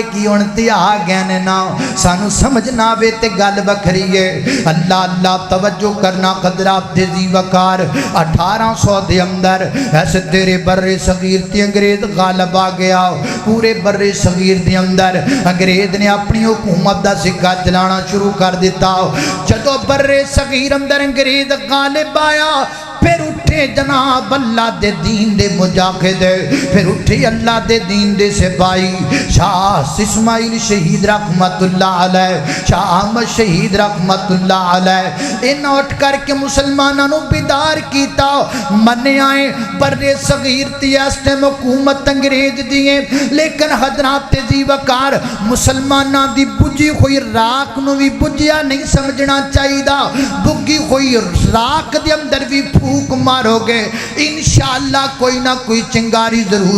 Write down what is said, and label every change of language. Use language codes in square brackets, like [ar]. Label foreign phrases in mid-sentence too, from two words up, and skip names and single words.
[pa] ਕਿ ਹੁਣ ਤੇ ਆ ਗਏ ਨੇ ਨਾ ਸਾਨੂੰ ਸਮਝ ਨਾ ਆਵੇ ਤੇ ਗੱਲ ਵੱਖਰੀ ਹੈ ਅੱਲ੍ਹਾ ਅੱਲ੍ਹਾ ਤਵੱਜੋ ਕਰਨਾ ਕਦਰਾਤ ਦੇ ਦੀ ਵਕਾਰ 1800 ਦੇ ਅੰਦਰ ਐਸੇ ਤੇਰੇ ਬੱਰੇ ਸਗੀਰ ਤੇ ਅੰਗਰੇਜ਼ ਗਾਲਬ ਆ ਗਿਆ ਪੂਰੇ ਬੱਰੇ ਸਗੀਰ ਦੇ ਅੰਦਰ ਅੰਗਰੇਜ਼ ਨੇ ਅਪਣੀ ਹਕੂਮਤ ਦਾ ਸਿੱਕਾ ਚਲਾਉਣਾ ਸ਼ੁਰੂ ਕਰ ਦਿੱਤਾ ਜਦੋਂ ਬੱਰੇ ਸਗੀਰ ਅੰਦਰ ਅੰਗਰੇਜ਼ ਗ਼ਾਲਿਬ ਆਇਆ ਫਿਰ ਉੱਠੇ ਜਨਾਬ ਅੱਲ੍ਹਾ ਦੇ ਦੀਨ ਦੇ ਮੁਜਾਹਿਦ ਫਿਰ ਉੱਠੇ ਅੱਲ੍ਹਾ ਦੇ ਦੀਨ ਦੇ ਸਿਪਾਹੀ शाह इस्माइल शहीद [ar] رحمة الله عليه [pa] शाह अहमद शहीद [ar] رحمة الله عليه [pa] ਇਨ੍ਹਾਂ ਉੱਠ ਕਰਕੇ ਮੁਸਲਮਾਨਾਂ ਨੂੰ ਬੇਦਾਰ ਕੀਤਾ ਮੰਨਿਆ ਹੈ ਬੱਰੇ ਸਗੀਰ ਤੀ ਇਸ ਟਾਈਮ ਹਕੂਮਤ ਅੰਗਰੇਜ਼ ਦੀ ਹੈ ਲੇਕਿਨ ਹਜ਼ਰਾਤ ਦੀ ਵਕਾਰ ਮੁਸਲਮਾਨਾਂ ਦੀ ਬੁਝੀ ਹੋਈ ਰਾਖ ਨੂੰ ਭੀ ਬੁਝਿਆ ਨਹੀਂ ਸਮਝਣਾ ਚਾਹੀਦਾ ਬੁੱਗੀ ਹੋਈ ਰਾਖ ਦੇ ਅੰਦਰ ਭੀ ਫੂਕ ਮਾਰੋਗੇ ਇੰਸ਼ਾਅੱਲ੍ਹਾ ਕੋਈ ਨਾ ਕੋਈ ਚਿੰਗਾਰੀ ਜ਼ਰੂਰ